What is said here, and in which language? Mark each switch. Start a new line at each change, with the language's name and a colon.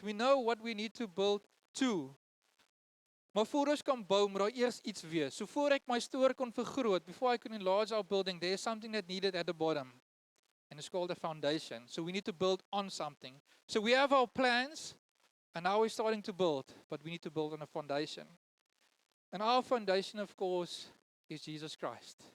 English: We know what we need to build to.
Afrikaans: Maar voor ons kan bou, moet daar eers iets wees.
English: So
Afrikaans: voor ek my store kon vergroot,
English: before I could enlarge our building, there is something that needed at the bottom. And it's called a foundation. So we need to build on something. So we have our plans, and now we're starting to build, but we need to build on a foundation. And our foundation, of course, is Jesus Christ.